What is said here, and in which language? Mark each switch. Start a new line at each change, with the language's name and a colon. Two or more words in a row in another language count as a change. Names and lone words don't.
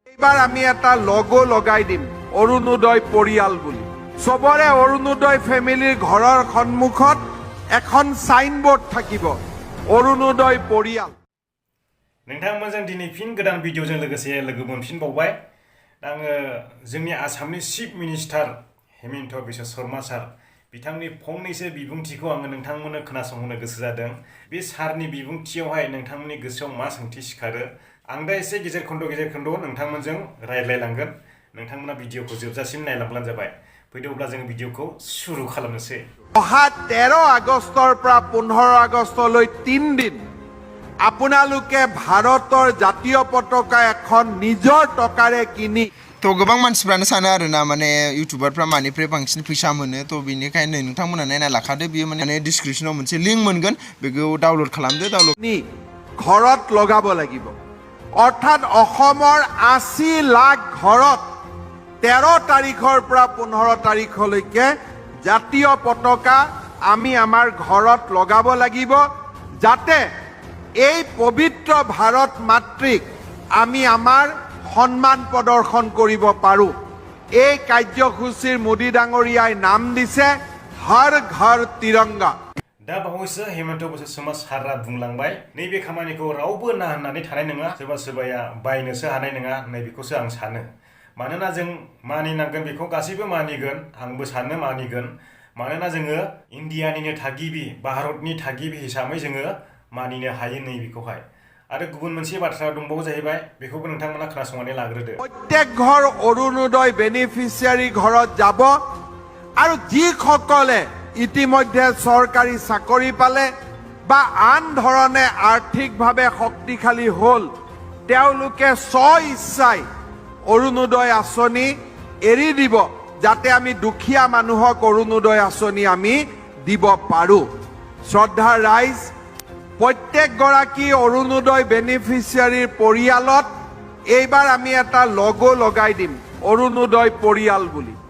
Assamese: এবাৰ আমি এটা লগো লগাই দিম অৰুণোদয় পৰিয়াল বুলি সবৰে অৰুণোদয় ফেমিলিৰ ঘৰৰ সন্মুখত এখন সাইনবোর্ড থাকিব অৰুণোদয় পৰিয়াল
Bodo: नोंथांमोनजों दिनै फिन गोदान भिडिअजों लोगोसे लोगो मोनफिनबावबाय आङो जोंनि आसामनि
English: chief minister
Bodo: हेमन्त बिश्व शर्मा सार बिथांनि फंनैसो बिबुंथिखौ आङो नोंथांमोननो खोनासंहोनो गोसो जादों बे सारनि बिबुंथियावहाय नोंथांमोननि गोसोआव मा सोंथि सिखारो आं दा एसे गेजेर खन्द नोंथांमोनजों रायज्लायलांगोन नोंथांमोना भिडिअखौ जोबजासिम नायलांब्लानो जाबाय फैदो अब्ला जों भिडिअखौ शुरू खालामनोसै
Assamese: অহা 13 আগষ্টৰ পৰা 15 আগষ্টলৈ 3 দিন আপোনালোকে ভাৰতৰ জাতীয় পতাকা এখন নিজৰ টকাৰে কিনি
Bodo: तो गोबां मानसिफ्रानो सानो आरोना माने इउटुबारफ्रा मानिफ्राय बांसिन फैसा मोनो तो बेनिखायनो नोंथांमोना नायना लाखादो बियो माने डिसक्रिपशनाव मोनसे लिंक मोनगोन बेखौ डाउनलोड खालामदो डाउनलोड
Assamese: ঘৰত লগাব লাগিব অৰ্থাৎ অসমৰ 80 লাখ ঘৰত 13 তাৰিখৰ পৰা 15 তাৰিখলৈকে জাতীয় পতাকা আমি আমাৰ ঘৰত লগাব লাগিব যাতে এই পবিত্ৰ ভাৰত মাতৃক আমি আমাৰ সম্মান প্ৰদৰ্শন কৰিব পাৰো এই কাৰ্যসূচীৰ মোদী ডাঙৰীয়াই নাম দিছে
Hindi: हर घर तिरंगा
Bodo: दा बावैसो हेमन्त बिश्व शर्मा सारा बुंलांबाय नैबे खामानिखौ रावबो ना होननानै थानाय नङा सोरबा सोरबाया बायनोसो हानाय नङा नैबेखौसो आं सानो मानोना जों मानिनांगोन बेखौ गासैबो मानिगोन आंबो सानो मानिगोन मानोना जोङो इन्डियानिनो थागिबि भारतनि थागिबि हिसाबै जोङो मानिनो हायो नैबेखौहाय आरो गुबुन मोनसे बाथ्रा दंबावो जाहैबाय बेखौबो नोंथांमोना खोनासंनानै लाग्रोदो
Assamese: প্ৰত্যেক ঘৰ অৰুণোদয় বেনিফিচিয়াৰী ঘৰত যাব আৰু যিসকলে ইতিমধ্যে চৰকাৰী চাকৰি পালে বা আন ধৰণে আৰ্থিকভাৱে শক্তিশালী হ'ল তেওঁলোকে স্বইচ্ছাই অৰুণোদয় আঁচনি এৰি দিব যাতে আমি দুখীয়া মানুহক অৰুণোদয় আঁচনি আমি দিব পাৰো শ্ৰদ্ধাৰ ৰাইজ প্ৰত্যেক গৰাকী অৰুণোদয় বেনিফিচিয়াৰীৰ পৰিয়ালত এইবাৰ আমি এটা লগো লগাই দিম অৰুণোদয় পৰিয়াল বুলি